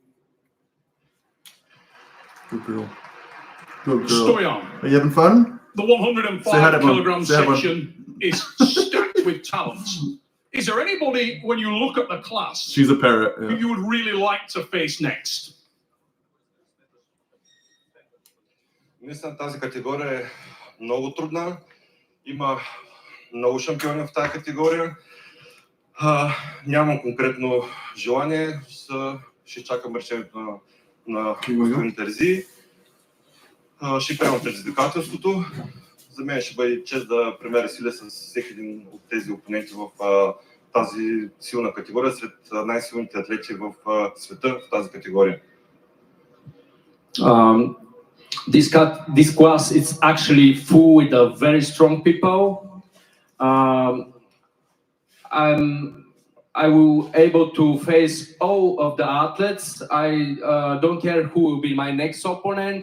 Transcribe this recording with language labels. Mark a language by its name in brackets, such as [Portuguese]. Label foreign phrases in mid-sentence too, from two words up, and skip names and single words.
[English] Good girl. Good girl. Stoyan. Are you having fun? The 105 kilogram section is stacked with talent. Is there anybody, when you look at the class, she's a parrot, who you would really like to face next? [Bulgarian] Мисля, тази категория е много трудна. Има много шампиони в тази категория. Нямам конкретно желание. Ще чакам решението на господин Терези. ще приемам предизвикателството. За мен ще бъде чест да премеря сили с всеки един от тези опоненти в тази силна категория, сред най-силните атлети в света в тази категория. [English] This class is actually full with very strong people. I will able to face all of the athletes. I don't care who will be my next opponent.